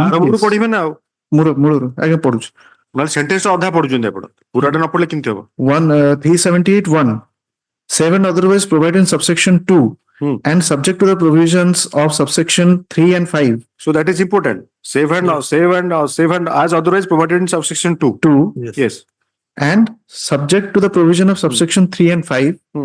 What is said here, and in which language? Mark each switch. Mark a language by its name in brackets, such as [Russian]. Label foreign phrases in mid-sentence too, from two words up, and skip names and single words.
[Odia] ଆରମ୍ଭରୁ [English] case [Odia] ପଢିବେ ନା ଆଉ ମୂଳରୁ ଆଜ୍ଞା ପଢୁଛୁ ନହେଲେ ସେଣ୍ଟେନ୍ସ ଅଧା ପଢୁଛନ୍ତି ଆପଣ ପୁରାଟା ନ ପଢିଲେ କେମିତି ହବ [English] 378 1 7 otherwise provided in subsection 2 and subject to the provisions of subsection 3 and 5. So that is important. Save and as otherwise provided in subsection 2. 2 Yes. And subject to the provision of subsection 3 and 5.